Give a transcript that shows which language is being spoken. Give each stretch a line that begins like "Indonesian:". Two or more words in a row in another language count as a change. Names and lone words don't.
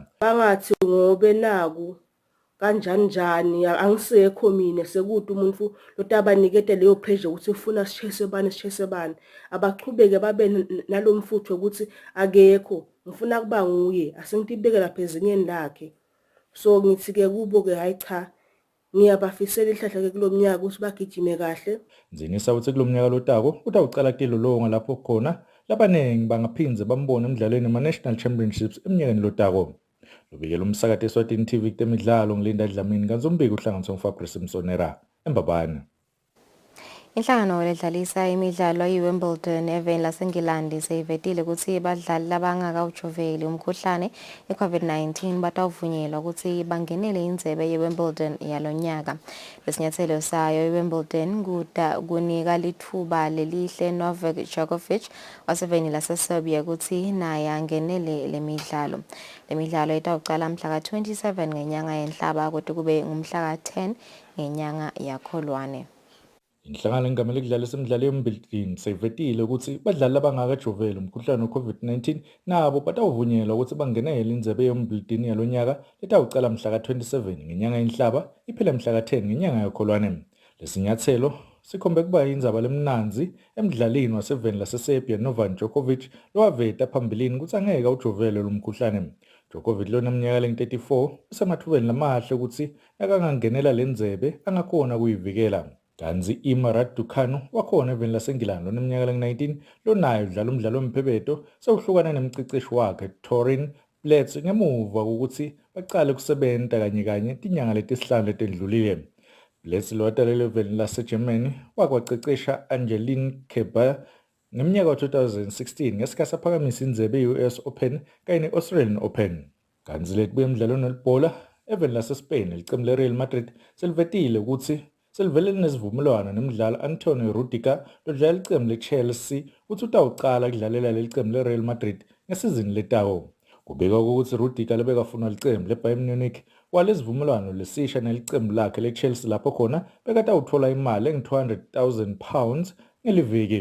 Swati: Bangathi ngobe naku kanjani njani angisekho mina sekude umuntu lotabanikete leyo pressure ukuthi ufuna sishese bani abachubeke babe nalomfutho ukuthi akekho ngifuna kuba nguye asengitibeke lapha ezingeni lakhe. So ngithi ke kubo ke hayi cha ngiyabafisela ihlahla ke kulomnyaka ukuthi bagijime kahle. Nzinisa uthi kulomnyaka lotako utawucala kulolonga lapho khona labanengi bangaphinze bambone emidlalweni yama-National Championships eminyakeni lotako. Lobikela umsakade Eswatini TV kutemidlalo ngilinda Dlamini kanzombiki uhlanganiswa nguFabrice Msonera eMbabane. Inhlangano ledlalisa imidlalo yiWimbledon eveni laseNgilandi seyivetile ukuthi abadlali labangakawujoveli umkhuhlane iCovid-19 batawuvunyelwa ukuthi bangenele indzebe yeWimbledon yalonyaka. Lesinyathelo sayo iWimbledon kunika lithuba lelihle Novak Djokovic waseveni laseSerbia ukuthi naye angenele lemidlalo. Lemidlalo itawucala mhla ka-27 ngenyanga yenhlaba kodwa kube ngumhla ka-10 ngenyanga yaKholwane. Inhlangano engamele kudlalisa imidlalo ye-Wimbledon seyivetile ukuthi badlali labangakajoveli umkhuhlane we-COVID-19 nabo batawuvunyelwa ukuthi bangenele indzebe ye-Wimbledon yalonyaka letawucala mhla ka-27 ngenyanga yenhlaba iphela mhla ka-10 ngenyanga yaKholwane. Lesinyathelo sikhombe kuba indzaba lemnanzi emdlalini waseveni laseSerbia Novak Djokovic lowaveta phambilini ukuthi angeke ujovele lo mkhuhlane. Djokovic loneminyaka leng-34 usemathubeni lamahle ukuthi akangangenela lendzebe angakhona kuyivikela. Kanzi Emma Raducanu wakhona eveni laseNgilandi loneminyaka leng-19 lonayo udlala umdlalo wemphephetho sewuhlukana nemciceshi wakhe Torin Blitz ngemuva kokuthi baqale kusebenta kanye tinyanga letisihlanu letendlulile. Blitz lowatalelwe eveni laseGermany wakwacecesha Angeline Kerber ngeminyaka ka-2016 ngesikhathi aphakamisa indzebe ye-US Open kanye ne-Australian Open. Kanzi letibuye emdlalweni welibhola eveni laseSpain licembu le-Real Madrid selivetile ukuthi selivele linesivumelwano nemdlali Antonio Rudiger lodlala icembu le-Chelsea ukuthi utawucala kudlalela leli cembu le-Real Madrid ngesizini letawo. Kubikwa ukuthi Rudiger lebekafuna licembu le-Bayern Munich walesivumelwano lesisha nelicembu lakhe le-Chelsea lapho khona bekatawuthola imali engu-£200,000 ngeliviki.